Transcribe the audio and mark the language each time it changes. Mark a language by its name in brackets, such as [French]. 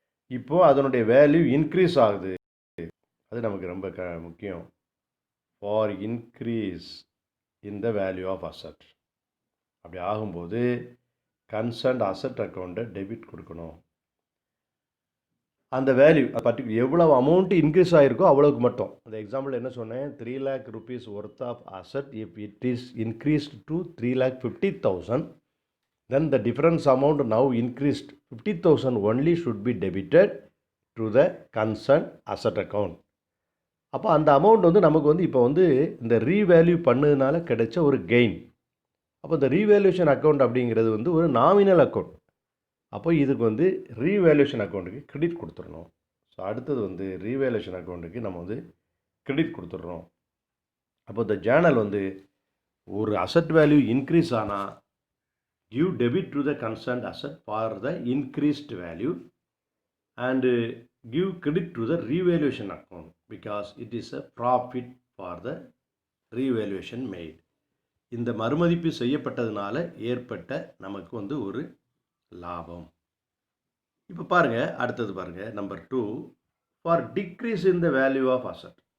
[Tamil] இப்போது அதனுடைய value increase ஆகுது, அது நமக்கு ரொம்ப முக்கியம். [English] for increase in the value of asset [Tamil] அப்படி ஆகும்போது கன்சர்ன்ட் அசட் அக்கௌண்ட்டை டெபிட் கொடுக்கணும். அந்த வேல்யூ பர்டிகுலர் எவ்வளோ அமௌண்ட்டு இன்க்ரீஸ் ஆகிருக்கோ அவ்வளோக்கு மட்டும். அந்த எக்ஸாம்பிள் என்ன சொன்னேன், [English] 3 lakh rupees worth of asset if it is increased to 3,50,000, then the difference amount now increased 50,000 only should be debited to the concerned asset account. [Tamil] அப்போ அந்த அமௌண்ட் வந்து நமக்கு வந்து இப்போ வந்து இந்த ரீவேல்யூ பண்ணதுனால கிடைச்ச ஒரு கெயின். அப்போ இந்த ரீவேல்யூஷன் அக்கௌண்ட் அப்படிங்கிறது வந்து ஒரு நாமினல் அக்கௌண்ட். அப்போ இதுக்கு வந்து ரீவேல்யூஷன் அக்கௌண்ட்டுக்கு கிரெடிட் கொடுத்துடணும். ஸோ அடுத்தது வந்து ரீவேல்யூஷன் அக்கௌண்ட்டுக்கு நம்ம வந்து கிரெடிட் கொடுத்துட்றோம். அப்போ இந்த ஜேர்னல் வந்து ஒரு அசட் வேல்யூ இன்க்ரீஸ் ஆனால் [English] give debit to the concerned asset for the increased value and give credit to the revaluation account because it is a profit for the revaluation made. [Tamil] இந்த மறுமதிப்பு செய்யப்பட்டதுனால ஏற்பட்ட நமக்கு வந்து ஒரு லாபம். இப்போ பாருங்கள், அடுத்தது பாருங்கள், [English] Number 2, for decrease in the value of asset.